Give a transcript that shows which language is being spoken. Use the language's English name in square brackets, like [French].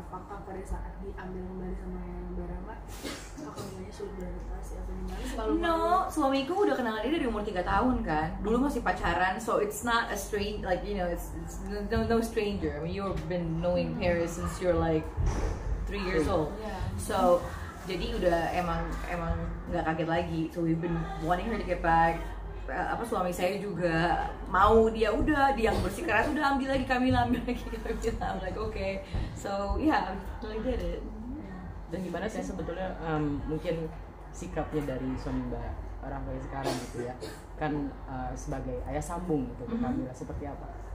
[Indonesian] Apakah pada saat diambil kembali sama Barangga, apakah semuanya sulit beradaptasi atau gimana? Selalu [English] No, [Indonesian] suamiku udah kenal dia dari umur 3 tahun kan. Dulu masih pacaran, [English] so it's not a strange, like you know, it's no stranger. I mean, you've been knowing Paris since you're like 3 years old. Yeah. So [Indonesian] jadi udah emang nggak kaget lagi. [English] So we've been wanting her to get back. [Indonesian] Suami saya juga mau, dia yang bersikeras udah ambil lagi Camila. [English] I'm like okay, so yeah, I did it. [Indonesian] Dan gimana sih sebetulnya mungkin sikapnya dari suami Mbak Rangga sekarang gitu ya, kan sebagai ayah sambung gitu ke Camila seperti apa?